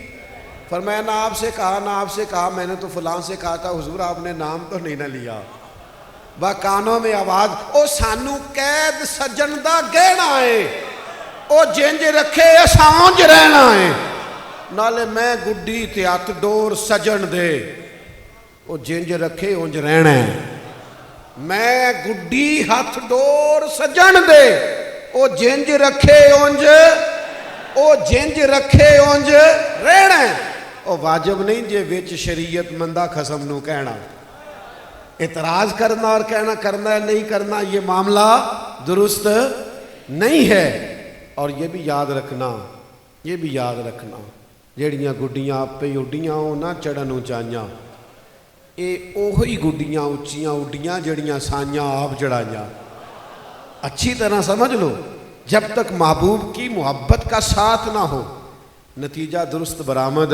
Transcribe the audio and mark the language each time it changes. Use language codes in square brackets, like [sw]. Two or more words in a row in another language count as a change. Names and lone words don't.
[ur] فرمایا نہ آپ سے کہا نہ آپ سے کہا، میں نے تو فلاں سے کہا تھا، حضور آپ نے نام تو نہیں نہ لیا۔ [pa] با کانوں میں آواز، او سانو قید سجن دا گہنا ہے، او جنج رکھے اسانج رہنا ہے، نالے میں گڈی تے ہاتھ ڈور سجن دے، او جنج رکھے اونج رہنا ہے، میں گڈی ہاتھ ڈور سجن دے، او جنج رکھے اونج، او جنج رکھے اونج رہنا ہے۔ او واجب نہیں جے وچ شریعت مندہ خسم نو کہنا، [ur] اعتراض کرنا اور کہنا کرنا ہے نہیں کرنا، یہ معاملہ درست نہیں ہے۔ اور یہ بھی یاد رکھنا، یہ بھی یاد رکھنا، [pa] جیڑیاں گڈیاں آپ پہ اڈیاں ہو نہ چڑھن اونچائیاں، اے اوہی گڈیاں اونچیاں اڈیاں جیڑیاں سائیاں آپ چڑھائیاں۔ [ur] اچھی طرح سمجھ لو، جب تک محبوب کی محبت کا ساتھ نہ ہو نتیجہ درست برآمد۔